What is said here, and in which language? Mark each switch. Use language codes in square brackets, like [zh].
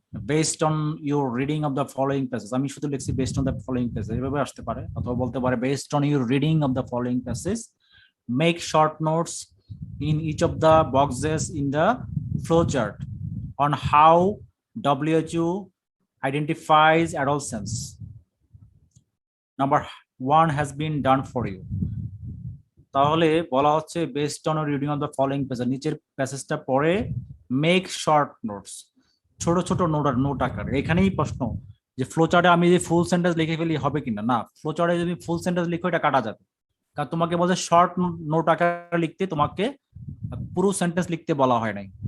[en] based on your reading of the following passage, [bn] আমি শুধু লিখছি [en] based on the following passage, [bn] এভাবে আসতে পারে। অথবা বলতে পারে [en] Based on your reading of the following passage make short notes in each of the boxes in the flowchart on how WHO identifies adolescence. Number 1 has been done for you. [bn] তাহলে বলা হচ্ছে [en] based on reading of the following passage, [bn] নিচের প্যাসেজটা পড়ে [en] make short notes, [bn] ছোট ছোট note আকারে। এখানেই প্রশ্ন যে ফ্লোচার্টে আমি যে ফুল সেন্টেন্স লিখে ফেলি হবে কিনা, না ফ্লোচার্টে যদি ফুল সেন্টেন্স লিখো এটা কাটা যাবে, কারণ তোমাকে বলছে শর্ট নোট আকারে লিখতে, তোমাকে পুরো সেন্টেন্স লিখতে বলা হয় নাই।